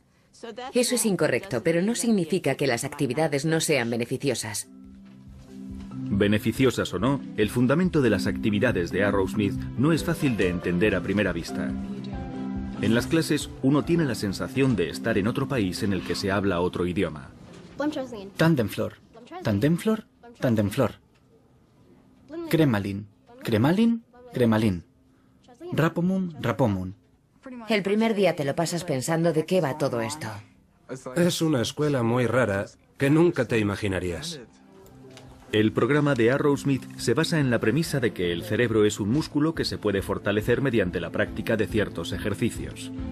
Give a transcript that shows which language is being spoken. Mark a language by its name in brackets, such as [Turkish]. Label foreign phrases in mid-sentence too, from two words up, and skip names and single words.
[Spanish] Eso es incorrecto, pero no significa que las actividades no sean beneficiosas. Beneficiosas o no, el fundamento de las actividades de Arrowsmith no es fácil de entender a primera vista. En las clases, uno tiene la sensación de estar en otro país en el que se habla otro idioma. Tandemflor, tandemflor, tandemflor. Cremalin, cremalin, cremalin. Rapomum, rapomum. El primer día te lo pasas pensando de qué va todo esto. Es una escuela muy rara que nunca te imaginarías. El programa de Arrowsmith se basa en la premisa de que el cerebro es un músculo que se puede fortalecer mediante la práctica de ciertos ejercicios.